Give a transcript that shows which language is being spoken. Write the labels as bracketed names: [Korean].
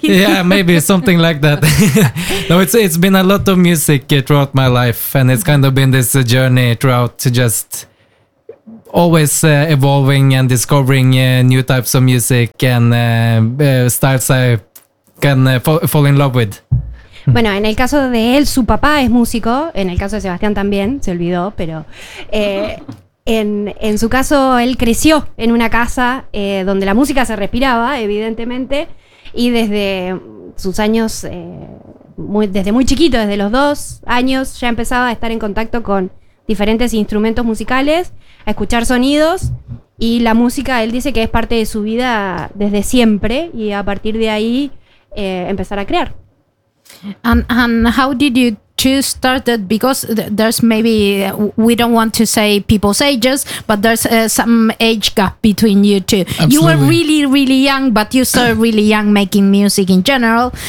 [English] Yeah, maybe something like that. No, it's been a lot of music throughout my life, and it's kind of been this journey throughout, to just always evolving and discovering new types of music and styles I can fall in love with. [Spanish] Bueno, en el caso de él, su papá es músico. En el caso de Sebastián también, se olvidó, pero... En su caso, él creció en una casa donde la música se respiraba, evidentemente, y desde sus años, desde muy chiquito, desde los 2 años, ya empezaba a estar en contacto con diferentes instrumentos musicales, a escuchar sonidos, y la música, él dice que es parte de su vida desde siempre, y a partir de ahí empezar a crear. [English] And how did you choose started, because there's maybe we don't want to say people's ages, but there's some age gap between you two. Absolutely. You were really, really young, but you started really young making music in general.